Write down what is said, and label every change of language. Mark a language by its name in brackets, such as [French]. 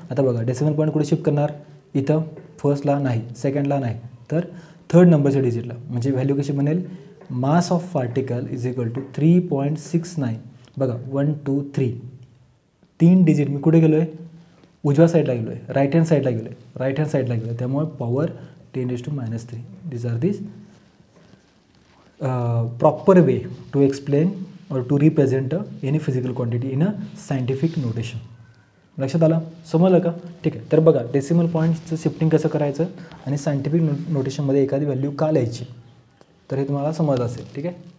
[Marathi] आता बघा decimal point कुठे शिफ्ट करणार, इथं फर्स्टला नाही, सेकंडला नाही, तर थर्ड नंबरच्या डिजिटला. म्हणजे व्हॅल्यू कशी बनेल, mass of particle is equal to 3.69. बघा 1 2 3 3 डिजिट मी कुठे गेलो आहे, उजव्या साईडला गेलो आहे, राईट हँड साईडला गेलो आहे, राईट हँड साईडला गेलो आहे. त्यामुळे power 10⁻⁻3. [English] This are this proper way to explain or to represent any physical quantity in a scientific notation. [Marathi] लक्षात आलं, समजलं का. ठीक आहे. तर बघा डेसिमल पॉईंटचं शिफ्टिंग कसं करायचं आणि सायंटिफिक नोटेशनमध्ये एखादी व्हॅल्यू का लिहायची, तर हे तुम्हाला समजलं असेल. ठीक आहे.